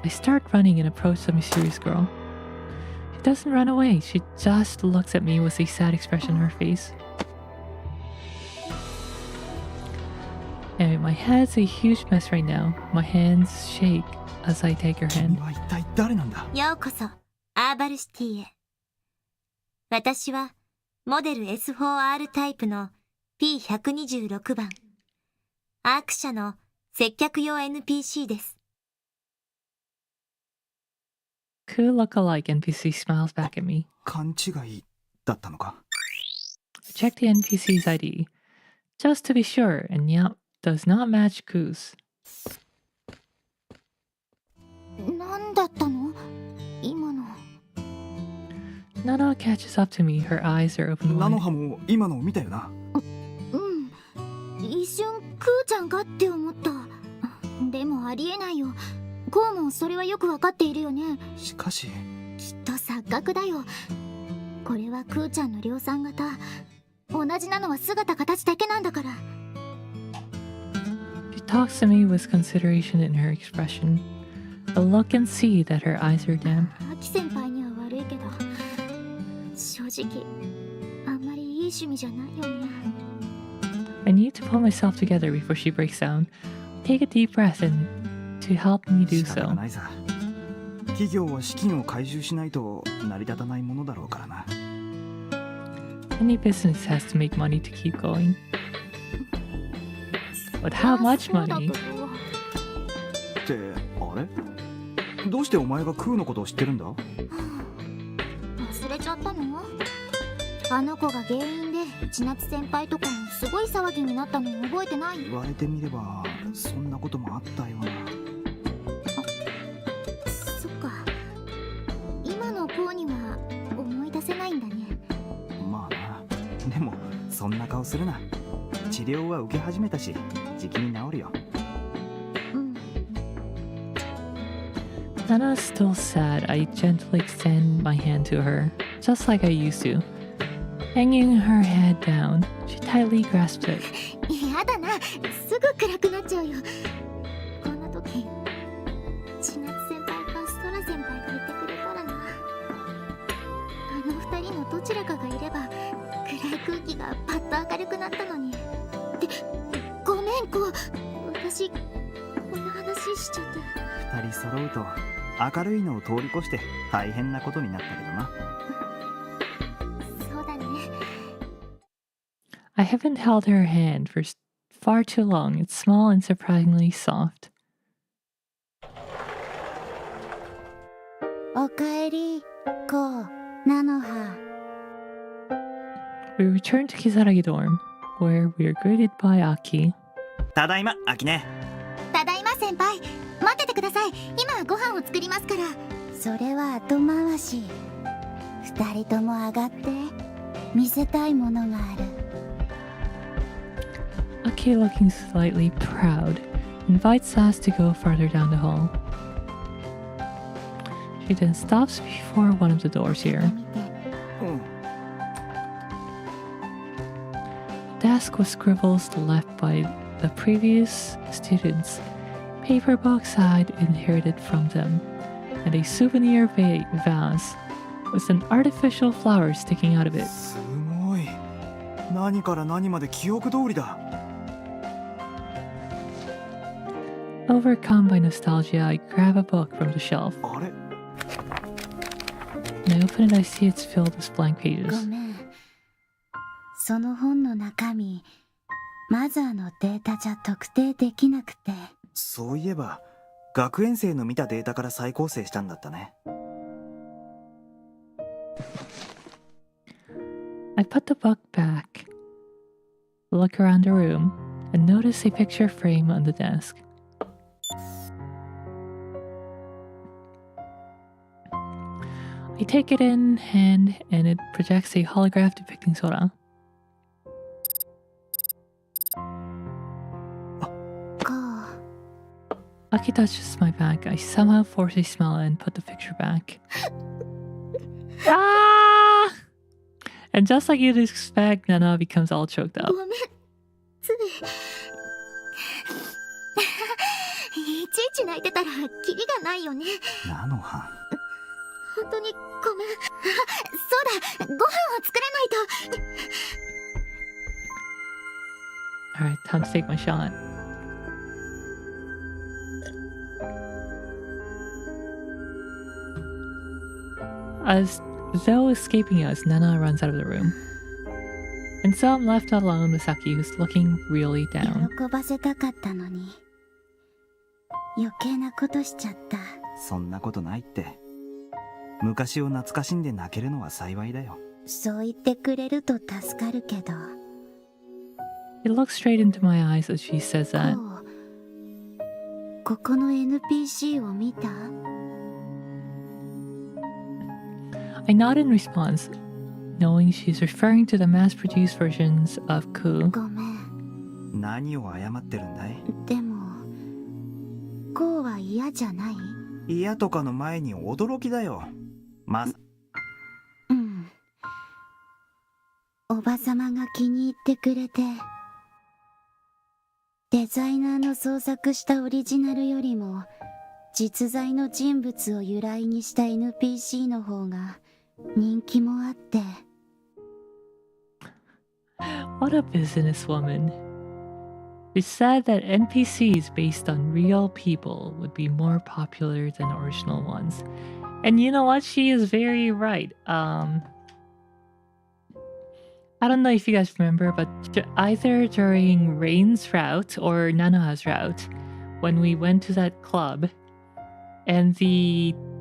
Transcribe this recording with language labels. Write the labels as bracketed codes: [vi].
[en] I start running and approach the mysterious girl. She doesn't run away, she just looks at me with a sad expression on her face. Anyway, my head's a huge mess right now. My hands shake as I take her hand. [ja] は一体誰なんだ？ようこそアーバルシティへ。私はモデル S4R タイプの P126 番アーク社の接客用 NPC です。 [en] Cool look-alike NPC smiles back at me. [ja] 勘違いだったのか？ [en] I check the NPC's ID, just to be sure, and yep, does not match Ku's. [ja] なんだったの？今の。 [en] Nana catches up to me, her eyes are open [ja] ナノ [en] wide. [ja] ハも今のを見たよな。一瞬クーちゃんかって思った。でもありえないよ。こうもそれはよくわかっているよね。しかしきっと錯覚だよ。これはクーちゃんの量産型。同じなのは姿形だけなんだから。 [en] She talks to me with consideration in her expression. I look and see that her eyes are dim. [ja] アキ先輩には悪いけど、正直あんまりいい趣味じゃないよね。 [en] I need to pull myself together before she breaks down. Take a deep breath and to help me do [ja] 仕方が [en] so. [ja] ないさ。企業は資金を回収しないと成り立たないものだろうからな。 [en] Any business has to make money to keep going. But how much [ja] そうだけ [en] money? [ja] ど。ってあれ？どうしてお前がクーのことを知ってるんだ？忘れちゃったの？あの子が原因で千夏先輩とかすごい騒ぎになったの覚えてない？言われてみればそんなこともあったような。そっか。今の子には思い出せないんだね。まあな。でもそんな顔するな。治療は受け始めたしじきに治るよ。 [en] Nana's still sad. I gently extend my hand to her, just like I used to. Hanging her head down, she tightly grasps it. [ja] やだな、すぐ暗くなっちゃうよ。こんな時、千夏先輩かストラ先輩がいてくれたらな。あの二人のどちらかがいれば、暗い空気がパッと明るくなったのに。で、ごめんこう、私こんな話しちゃって。二人揃うと明るいのを通り越して大変なことになったけどな。そうだね。 [en] I haven't held her hand for far too long. It's small and surprisingly soft. [ja] おかえり、こう、菜の葉。 [en] We return to Kisaragi dorm, where we are greeted by Aki. [ja] ただいま、アキネ。ただいま先輩、待っててください。今ご飯を作りますから。それは後回し。二人とも上がって。見せたいものがある。 [en] Aki, looking slightly proud, invites us to go farther down the hall. She then stops before one of the doors here. [ja] うん。 [en] The desk with scribbles left by the previous students, paper box I'd inherited from them, and a souvenir vase with an artificial flower sticking out of it. [ja] すごい。何から何まで記憶通りだ。 [en] Overcome by nostalgia, I grab a book from the shelf. [ja] あれ？ [en] When I open it, I see it's filled with blank [ja] ご [en] pages. [ja] めん。その本の中身、マザーのデータじゃ特定できなくて。そういえば学園生の見たデータから再構成したんだったね。 [en] I put the book back, look around the room, and notice a picture frame on the desk. I take it in hand and it projects a holograph depicting Sora. Aki touches my back. I somehow force a smile and put the picture back. Ah! And just like you'd expect, Nana becomes all choked up. [ja] ごめん、つい。いちいち泣いてたらキリがないよね。なのは。本当にごめん。あ、そうだ、ご飯を作らないと。 [en] Alright, time to take my shot. As though escaping us, Nana runs out of the room. And so I'm left alone with Saki, who's looking really down. [ja] 喜ばせたかったのに余計なことしちゃった。そんなことないって。昔を懐かしんで泣けるのは幸いだよ。そう言ってくれると助かるけど。 [en] It looks straight into my eyes as she says that. [ja] ここの NPC を見た？ [en] I nod in response, knowing she's referring to the mass-produced versions of Ku. [ja] ごめん。何を謝ってるんだい？でも、こうは嫌じゃない？嫌とかの前に驚きだよ。うん。おばさまが気に入ってくれて、デザイナーの創作したオリジナルよりも、実在の人物を由来にした NPC の方が人気もあって。 [en] What a businesswoman. She said that NPCs based on real people would be more popular than original ones. And you know what? She is very right. I don't know if you guys remember, but either during Rain's route or Nana's route, when we went to that club, and the